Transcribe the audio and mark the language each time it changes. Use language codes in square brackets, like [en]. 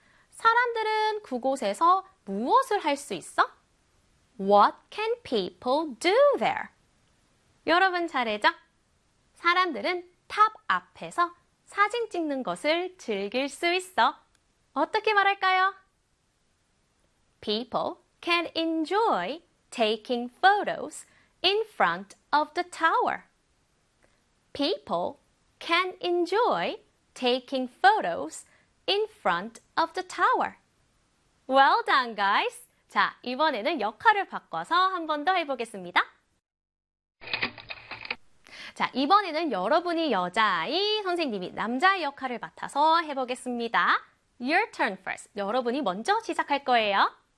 [ko] 사람들은 그곳에서 무엇을 할 수 있어? [en] What can people do there? [ko] 여러분 차례죠? 사람들은 탑 앞에서 사진 찍는 것을 즐길 수 있어. 어떻게 말할까요? [en] People can enjoy taking photos in front of the tower. People can enjoy taking photos in front of the tower. Well done, guys. [ko] 자, 이번에는 역할을 바꿔서 한 번 더 해보겠습니다. 자, 이번에는 여러분이 여자아이, 선생님이 남자의 역할을 맡아서 해보겠습니다. [en] Your turn first. [ko] 여러분이 먼저 시작할 거예요.